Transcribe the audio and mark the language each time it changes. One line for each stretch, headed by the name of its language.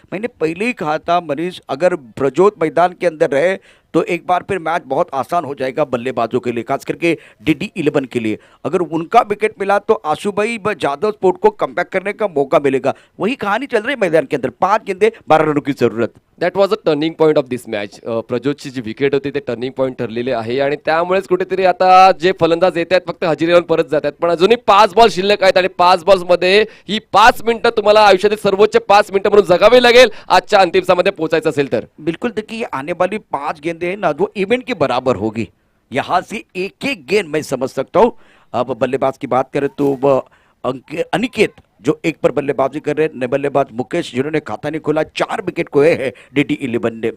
Hindi: मैंने पहले ही कहा था मनीष, अगर प्रजोत मैदान के अंदर रहे तो एक बार फिर मैच बहुत आसान हो जाएगा बल्लेबाजों के लिए, खास करके DD11 के लिए. अगर उनका विकेट मिला तो आशु भाई जादव स्पोर्ट को कमबैक करने का मौका मिलेगा. वही कहानी चल रही है मैदान के अंदर. 5 गेंदे 12 रनों की जरूरत.
English: That was a turning point of this match.
Marathi: प्रज्योतची G wicket होती ते टर्निंग पॉईंट ठरलेले आहे आणि त्यामुळेच कुठेतरी आता जे फलंदाज येत आहेत फक्त हजेरी लावून परत जात आहेत. पण अजूनही 5 बॉल शिल्लक आहेत आणि 5 बॉल्स मध्ये ही 5 मिनिटं तुम्हाला आयुष्यातील सर्वोच्च 5 मिनिटं म्हणून जगावी लागेल आजच्या अंतिम सामन्यामध्ये पोहोचायचं असेल तर.
Hindi: बिल्कुल देखिए, आने वाली 5 गेंदें हैं ना, वो इवेंट के बराबर होगी. यहां से एक एक गेंद मैं समझ सकता हूं. अब बल्लेबाज की बात करें तो अनिकेत जो 1 पर बल्लेबाजी कर रहे हैं, बल्लेबाज मुकेश जिन्होंने खाता नहीं खोला, 4 विकेट खोए हैं DD11 ने.